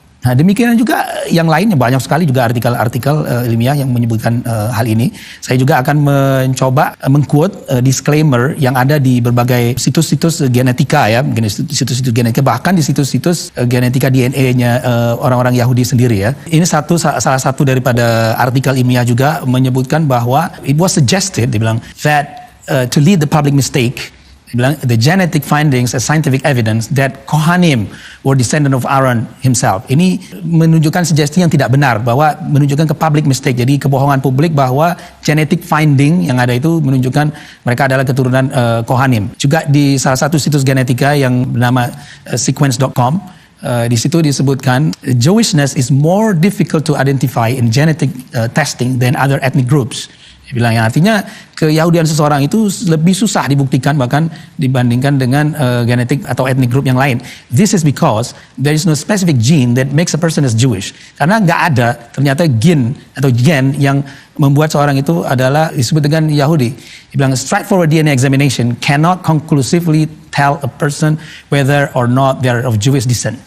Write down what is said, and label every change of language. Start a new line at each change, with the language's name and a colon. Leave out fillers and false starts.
Indonesian: Nah, demikian juga yang lainnya, banyak sekali juga artikel-artikel ilmiah yang menyebutkan hal ini. Saya juga akan mencoba mengquote disclaimer yang ada di berbagai situs-situs genetika ya, situs-situs genetika, bahkan di situs-situs genetika DNA-nya orang-orang Yahudi sendiri ya. Ini salah satu daripada artikel ilmiah juga menyebutkan bahwa
English: it was suggested, dibilang that to lead the public mistake, dibilang the genetic findings as scientific evidence that Kohanim were descendant of Aaron himself.
Indonesian: Ini menunjukkan sugesti yang tidak benar, bahwa menunjukkan ke public mistake. Jadi kebohongan publik bahwa genetic finding yang ada itu menunjukkan mereka adalah keturunan Kohanim. Juga di salah satu situs genetika yang bernama sequence.com, di situ disebutkan
English: Jewishness is more difficult to identify in genetic testing than other ethnic groups.
Indonesian: Dia bilang, yang artinya keyahudian seseorang itu lebih susah dibuktikan bahkan dibandingkan dengan genetik atau ethnic group yang lain.
English: This is because there is no specific gene that makes a person as Jewish.
Indonesian: Karena nggak ada ternyata gen yang membuat seorang itu adalah disebut dengan Yahudi. Dia bilang,
English: straightforward DNA examination cannot conclusively tell a person whether or not they are of Jewish descent.